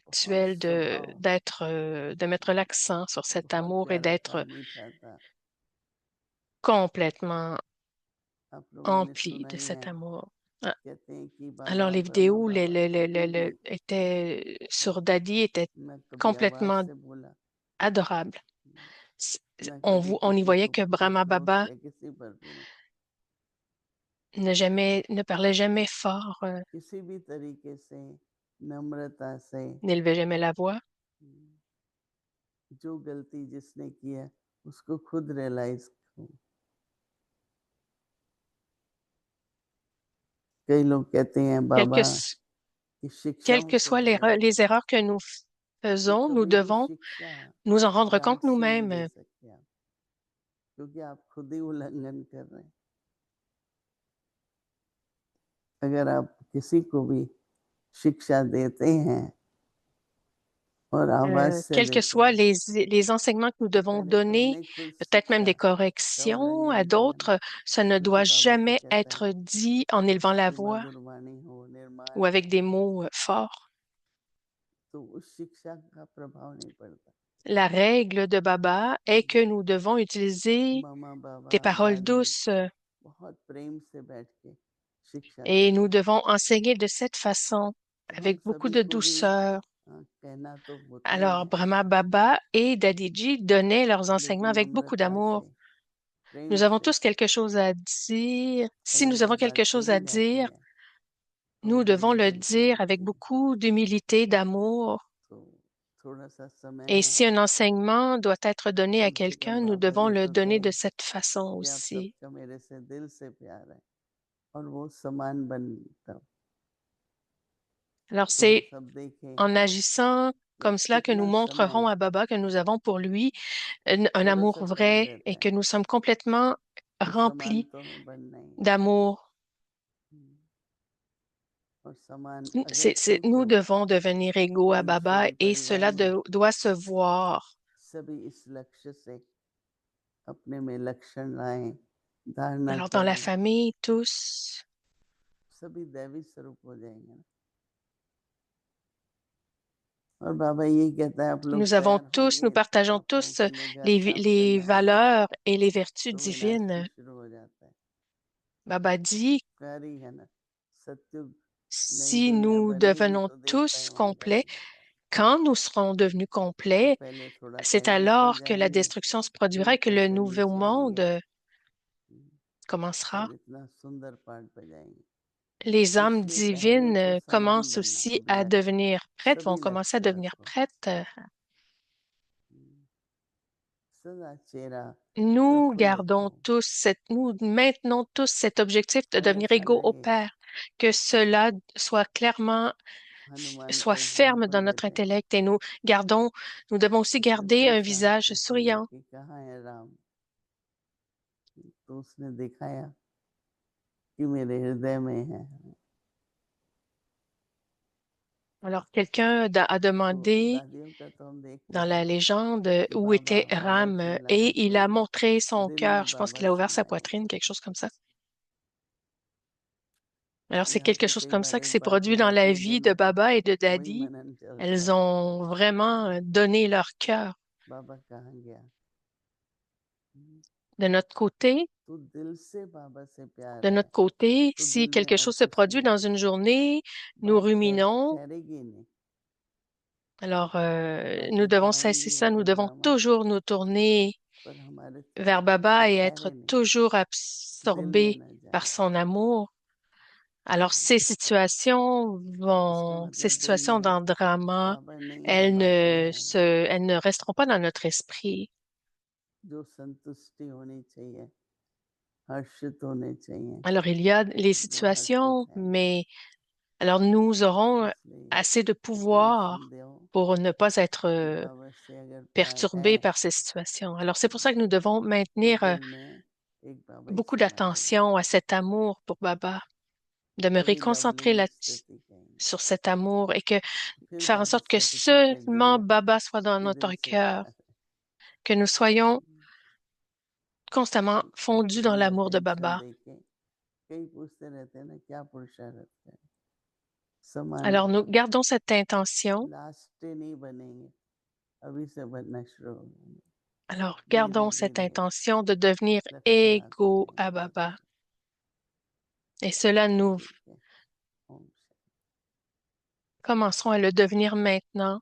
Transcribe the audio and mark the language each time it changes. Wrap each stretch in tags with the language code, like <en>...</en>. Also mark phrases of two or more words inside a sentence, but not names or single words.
<hi>बहुत</hi> <fr>actuelle</fr> <hi>स्वभाव</hi> <fr>de mettre l'accent sur cet</fr> <hi>बहुत</hi> <fr>amour et</fr> <hi>प्यारा था</hi> <fr>d'être</fr> <hi>मीठा था</hi> <fr>complètement</fr> <hi>आप लोगों ने</hi> <fr>empli</fr> <hi>सुना</hi> <fr>de</fr> <hi>ही</hi> <fr>cet</fr> <hi>है</hi> <fr>amour. Ah,</fr> <hi>कहते हैं कि</hi> <fr>alors,</fr> <hi>बाबा</hi> <fr>les</fr> <hi>ब्रह्मा</hi> <fr>vidéos</fr> <hi>बाबा कभी भी</hi> <fr>étaient sur Daddy étaient</fr> <hi>न कभी आवाज</hi> <fr>complètement</fr> <hi>से बोला</hi> <fr>adorables.</fr> <hi>न कभी</hi> <fr>On y</fr> <hi>किसी</hi> <fr>voyait</fr> <hi>को</hi> <fr>que Brahma</fr> <hi>अप्रोच</hi> <fr>Baba</fr> <hi>किया किसी पर भी नहीं</hi> <fr>ne parlait jamais fort,</fr> <hi>किसी भी तरीके से नम्रता से</hi> <fr>n'élevait jamais la voix.</fr> <hi>जो गलती जिसने किया उसको खुद रियलाइज कई लोग कहते हैं</hi> <fr>Quelles</fr> <hi>बाबा</hi> <fr>que,</fr> <hi>की</hi> <fr>quelles</fr> <hi>शिक्षाओं</hi> <fr>que</fr> <hi>से</hi> <fr>soient</fr> <hi>बड़े हैं</hi> <fr>les erreurs que nous</fr> <hi>तो</hi> <fr>faisons, nous</fr> <hi>कभी भी</hi> <fr>devons</fr> <hi>शिक्षा</hi> <fr>nous en rendre compte</fr> <hi>डांट से नहीं दे</hi> <fr>nous-mêmes.</fr> <hi>सकते आप क्योंकि आप खुद ही उल्लंघन कर रहे हैं अगर आप किसी को भी शिक्षा देते हैं और आवाज से</hi> <fr>quels que</fr> <hi>देते</hi> <fr>soient</fr> <hi>हैं।</hi> <fr>les enseignements que nous devons</fr> <hi>पहले तो</hi> <fr>donner,</fr> <hi>उन्हें खुद</hi> <fr>peut-être même</fr> <hi>शिक्षा</hi> <fr>des</fr> <hi>तब</hi> <fr>corrections à</fr> <hi>रंगीन करना,</hi> <fr>d'autres, ça ne</fr> <hi>क्योंकि</hi> <fr>doit</fr> <hi>बाबा तो</hi> <fr>jamais</fr> <hi>कहता</hi> <fr>être</fr> <hi>है</hi> <fr>dit en élevant la</fr> <hi>कि</hi> <fr>voix</fr> <hi>मधुर वाणी हो, निर्माण</hi> <fr>ou avec</fr> <hi>हो,</hi> <fr>des mots forts.</fr> <hi>तो उस शिक्षा का प्रभाव नहीं पड़ता।</hi> <fr>La règle de Baba est que nous devons utiliser</fr> <hi>मामा बाबा</hi> <fr>des paroles</fr> <hi>दादी</hi> <fr>douces</fr> <hi>बहुत प्रेम से बैठ के शिक्षा</hi> <fr>et</fr> <hi>देते</hi> <fr>nous</fr> <hi>हैं।</hi> <fr>devons enseigner de cette façon,</fr> <hi>तो हम</hi> <fr>avec beaucoup</fr> <hi>सभी</hi> <fr>de</fr> <hi>को भी</hi> <fr>douceur.</fr> <hi>कहना तो होता ही</hi> <fr>Alors,</fr> <hi>है,</hi> <fr>Brahma Baba et Dadiji donnaient leurs enseignements</fr> <hi>लेकिन</hi> <fr>avec beaucoup</fr> <hi>नम्रता</hi> <fr>d'amour.</fr> <hi>से, प्रेम</hi> <fr>Nous avons</fr> <hi>से,</hi> <fr>tous quelque chose à dire. Si</fr> <hi>अगर</hi> <fr>nous avons</fr> <hi>जब</hi> <fr>quelque</fr> <hi>बात</hi> <fr>chose à</fr> <hi>कही जाती</hi> <fr>dire,</fr> <hi>है तो</hi> <fr>nous devons</fr> <hi>बड़े</hi> <fr>le</fr> <hi>दिल से</hi> <fr>dire avec</fr> <hi>होती है।</hi> <fr>beaucoup d'humilité, d'amour.</fr> <hi>तो थोड़ा सा समय</hi> <fr>Et</fr> <hi>है,</hi> <fr>si un enseignement doit être donné à</fr> <hi>कम से</hi> <fr>quelqu'un,</fr> <hi>कम</hi> <fr>nous</fr> <hi>बाबा</hi> <fr>devons</fr> <hi>ये</hi> <fr>le</fr> <hi>तो</hi> <fr>donner de</fr> <hi>कहें</hi> <fr>cette façon</fr> <hi>कि आप</hi> <fr>aussi.</fr> <hi>सबका मेरे से दिल से प्यार है और वो समान बन तब</hi> <fr>Alors,</fr> <hi>तो हम</hi> <fr>c'est</fr> <hi>सब देखें</hi> <fr>en agissant</fr> <hi>कि</hi> <fr>comme cela que nous</fr> <hi>कितना</hi> <fr>montrerons</fr> <hi>समय</hi> <fr>à Baba que nous avons pour lui un</fr> <hi>थोड़ा</hi> <fr>amour</fr> <hi>सा फर्क</hi> <fr>vrai et</fr> <hi>रहता</hi> <fr>que</fr> <hi>है,</hi> <fr>nous sommes complètement</fr> <hi>तो</hi> <fr>remplis</fr> <hi>समान तो हमें बनना ही है।</hi> <fr>d'amour.</fr> <hi>और समान अगर</hi> <fr>Nous</fr> <hi>खुद</hi> <fr>devons devenir égaux à</fr> <hi>हम</hi> <fr>Baba</fr> <hi>सभी</hi> <fr>et</fr> <hi>परिवार</hi> <fr>cela</fr> <hi>में</hi> <fr>doit se voir.</fr> <hi>सभी इस लक्ष्य से अपने में लक्षण लाएं, धारणा</hi> <fr>Alors, dans la</fr> <hi>करें,</hi> <fr>famille, tous,</fr> <hi>सभी दैवी स्वरूप हो जाएंगे ना। और बाबा यही कहता है आप लोग तैयार</hi> <fr>nous</fr> <hi>होंगे तो</hi> <fr>partageons</fr> <hi>आप लोगों</hi> <fr>tous</fr> <hi>के लिए घर साफ</hi> <fr>les</fr> <hi>करना है,</hi> <fr>valeurs et les vertus</fr> <hi>तो विनाश भी</hi> <fr>divines.</fr> <hi>शुरू हो जाता है।</hi> <fr>Baba dit,</fr> <hi>प्यारी है ना, सत्युग नई</hi> <fr>si</fr> <hi>दुनिया</hi> <fr>nous</fr> <hi>बनेगी</hi> <fr>devenons</fr> <hi>तो देवता ही</hi> <fr>tous</fr> <hi>वहां</hi> <fr>complets,</fr> <hi>जाएंगे।</hi> <fr>quand nous serons devenus</fr> <hi>तो</hi> <fr>complets,</fr> <hi>पहले थोड़ा</hi> <fr>c'est</fr> <hi>कहीं ऊपर</hi> <fr>alors que la</fr> <hi>जाएंगे,</hi> <fr>destruction se</fr> <hi>फिर</hi> <fr>produira et que</fr> <hi>ऊपर</hi> <fr>le</fr> <hi>से</hi> <fr>nouveau</fr> <hi>नीचे आएंगे</hi> <fr>monde commencera.</fr> <hi>और इतना सुंदर पाठ बजाएंगे।</hi> <fr>Les</fr> <hi>तो हाँ, इसलिए पहले तो</hi> <fr>divines</fr> <hi>समान</hi> <fr>commencent</fr> <hi>बनना,</hi> <fr>aussi à devenir prêtes, vont</fr> <hi>सभी</hi> <fr>commencer à</fr> <hi>लक्ष्य</hi> <fr>devenir</fr> <hi>रखो,</hi> <fr>prêtes.</fr> <hi>सदा चेहरा</hi> <fr>Nous</fr> <hi>प्रफुल्लित</hi> <fr>gardons</fr> <hi>हो,</hi> <fr>tous nous maintenons tous cet objectif de</fr> <hi>और</hi> <fr>devenir</fr> <hi>ऐसा</hi> <fr>égaux au</fr> <hi>लगे</hi> <fr>Père, que cela soit clairement,</fr> <hi>हनुमान</hi> <fr>soit</fr> <hi>का</hi> <fr>ferme</fr> <hi>एग्जाम्पल</hi> <fr>dans notre</fr> <hi>लेते हैं।</hi> <fr>intellect et nous devons aussi</fr> <hi>उसने</hi> <fr>garder un</fr> <hi>पूछा</hi> <fr>visage</fr> <hi>कृष्ण से</hi> <fr>souriant.</fr> <hi>कि कहाँ है राम, तो उसने दिखाया कि मेरे हृदय में है।</hi> <fr>Alors, quelqu'un a</fr> <hi>तो</hi> <fr>demandé</fr> <hi>दादियों का तो हम देखते</hi> <fr>dans la</fr> <hi>थे</hi> <fr>légende</fr> <hi>कि</hi> <fr>où</fr> <hi>बाबा</hi> <fr>était</fr> <hi>बाबा</hi> <fr>Ram</fr> <hi>चिल्लाए</hi> <fr>et il</fr> <hi>तो</hi> <fr>a montré son</fr> <hi>दिल</hi> <fr>cœur.</fr> <hi>में</hi> <fr>Je pense</fr> <hi>बाबा</hi> <fr>qu'il a ouvert sa</fr> <hi>समाए।</hi> <fr>poitrine, quelque chose comme ça. Alors, c'est</fr> <hi>यहाँ</hi> <fr>quelque</fr> <hi>पे</hi> <fr>chose</fr> <hi>कई</hi> <fr>comme ça</fr> <hi>बार</hi> <fr>qui</fr> <hi>एक</hi> <fr>s'est</fr> <hi>बात हो</hi> <fr>produit dans</fr> <hi>जाती</hi> <fr>la</fr> <hi>है,</hi> <fr>vie de</fr> <hi>दिल में</hi> <fr>Baba et de</fr> <hi>वही</hi> <fr>Daddy.</fr> <hi>मनन चलता</hi> <fr>Elles</fr> <hi>है,</hi> <fr>ont vraiment donné leur cœur.</fr> <hi>बाबा कहाँ गया।</hi> <fr>De notre côté,</fr> <hi>तो दिल से बाबा से प्यार</hi> <fr>de</fr> <hi>है</hi> <fr>notre côté,</fr> <hi>तो</hi> <fr>si</fr> <hi>दिल में</hi> <fr>quelque</fr> <hi>और</hi> <fr>chose se</fr> <hi>कुछ</hi> <fr>produit</fr> <hi>नहीं,</hi> <fr>dans une journée, nous</fr> <hi>बात</hi> <fr>ruminons.</fr> <hi>ठहरेगी नहीं,</hi> <fr>Alors,</fr> <hi>बातें</hi> <fr>nous devons cesser</fr> <hi>बढ़ाएंगी</hi> <fr>ça. Nous</fr> <hi>होकर</hi> <fr>devons</fr> <hi>ड्रामा,</hi> <fr>toujours nous tourner</fr> <hi>पर हमारे</hi> <fr>vers</fr> <hi>वो</hi> <fr>Baba et</fr> <hi>ठहरे</hi> <fr>être</fr> <hi>नहीं,</hi> <fr>toujours</fr> <hi>दिल में</hi> <fr>absorbés</fr> <hi>न</hi> <fr>par</fr> <hi>जाए।</hi> <fr>son amour. Alors,</fr> <hi>इसका</hi> <fr>ces</fr> <hi>मतलब दिल</hi> <fr>situations</fr> <hi>में</hi> <fr>dans le drama,</fr> <hi>बाबा नहीं है, बातें हैं,</hi> <fr>elles ne resteront pas dans notre esprit.</fr> <hi>जो संतुष्टि होनी चाहिए, हर्षित होने चाहिए,</hi> <fr>Alors, il y a les</fr> <hi>वो हर्षित</hi> <fr>situations,</fr> <hi>है नहीं।</hi> <fr>mais alors nous aurons</fr> <hi>इसलिए</hi> <fr>assez de</fr> <hi>टेंशन</hi> <fr>pouvoir</fr> <hi>दो</hi> <fr>pour ne pas être</fr> <hi>कि बाबा से अगर प्यार है</hi> <fr>perturbés par ces situations. Alors, c'est pour ça que nous devons</fr> <hi>तो</hi> <fr>maintenir</fr> <hi>दिल में एक बाबा ही</hi> <fr>beaucoup</fr> <hi>समाये,</hi> <fr>d'attention à cet amour pour Baba,</fr> <hi>तभी</hi> <fr>demeurer concentré</fr> <hi>लवलीन</hi> <fr>là</fr> <hi>स्थिति कहेंगे।</hi> <fr>sur cet amour et que</fr> <hi>फिर</hi> <fr>faire en</fr> <hi>बाबा</hi> <fr>sorte que</fr> <hi>सर्टिफिकेट</hi> <fr>seulement</fr> <hi>देगा</hi> <fr>Baba soit dans</fr> <hi>कि</hi> <fr>notre</fr> <hi>दिल से</hi> <fr>cœur,</fr> <hi>प्यार</hi> <fr>que nous soyons</fr> <hi>है।</hi> <fr>constamment fondus dans</fr> <hi>मेरी</hi> <fr>l'amour de</fr> <hi>अटेंशन</hi> <fr>Baba.</fr> <hi>देके कई पूछते रहते हैं ना क्या पुरुषार्थ है, समान</hi> <fr>Alors, nous gardons cette intention.</fr> <en>last day</en> <hi>नहीं बनेंगे, अभी से बनना शुरू होंगे,</hi> <fr>Alors,</fr> <hi>धीरे</hi> <fr>gardons cette</fr> <hi>धीरे</hi> <fr>intention de devenir</fr> <hi>लक्षण आते</hi> <fr>égaux à</fr> <hi>जाएंगे</hi> <fr>Baba.</fr> <hi>बाबा।</hi> <fr>Et cela, nous</fr> <hi>ठीक है, ओम शांति।</hi> <fr>commencerons à le devenir maintenant.</fr>